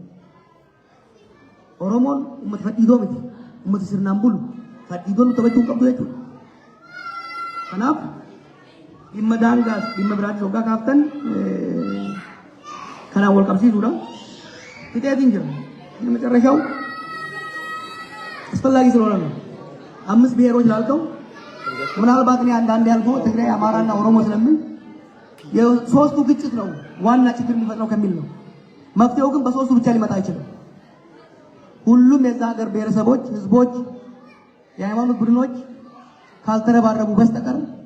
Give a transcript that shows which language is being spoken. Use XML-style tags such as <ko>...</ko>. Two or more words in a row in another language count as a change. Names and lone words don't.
<om>Oromoon uummata fadhiidoo miti. Uummata sirnaan bulu fadhiidoon taphachuu hin qabdu jechuudha. Kanaaf dhimma daangaas dhimma biraatti hoggaa kaaftan kanaan wal qabsiisuudha. Fixeetiin jira.</om> <am>Inni መጨረሻው አስፈላጊ ስለሆነ ነው። 5 ብሔሮች ላልከው ምናልባት እኔ አንዳንድ ያልከው ትግራይ አማራና ኦሮሞ ስለምን የሶስቱ ግጭት ነው ዋና ችግር የሚፈጥረው ከሚል ነው። መፍትሄው ግን በሶስቱ ብቻ ሊመጣ አይችልም። ሁሉም የዛ ሀገር ብሔረሰቦች፣ ህዝቦች፣ የሃይማኖት ቡድኖች ካልተረባረቡ በስተቀር</am>